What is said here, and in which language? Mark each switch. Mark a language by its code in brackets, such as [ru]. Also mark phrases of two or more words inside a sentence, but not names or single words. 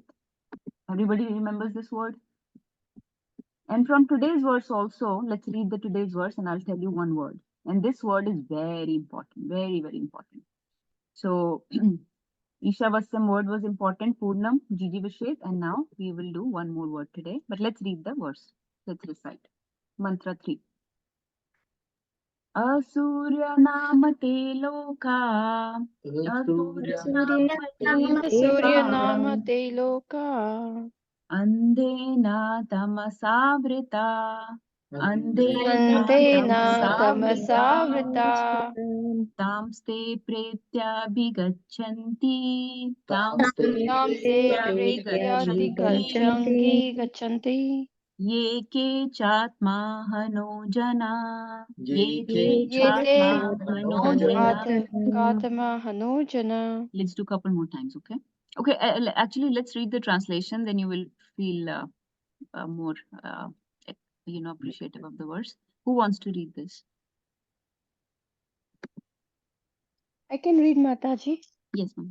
[en] Everybody remembers this word? And from today's verse also, let's read the today's verse and I'll tell you one word. And this word is very important, very, very important. So Ishavasam word was important, Purnam, Jijivishit, and now we will do one more word today. But let's read the verse. Let's recite. Mantra 3. [sa] Asurya namate loka. Asurya namate Surya loka. Nama Te Loka Andhena tamasavrita. Andhena Andena tamasavrita. Tamasavrita Tamste pretyabhigachanti. Tamse Pretyadi Gachanti Ye ke chatma hano jana. Ye ke Yete chatma hano jana. Katama Hanojana. [en] Let's do a couple more times, okay? Okay, actually, let's read the translation, then you will feel more, appreciative of the verse. Who wants to read this? I can read, Mataji. Yes, ma'am.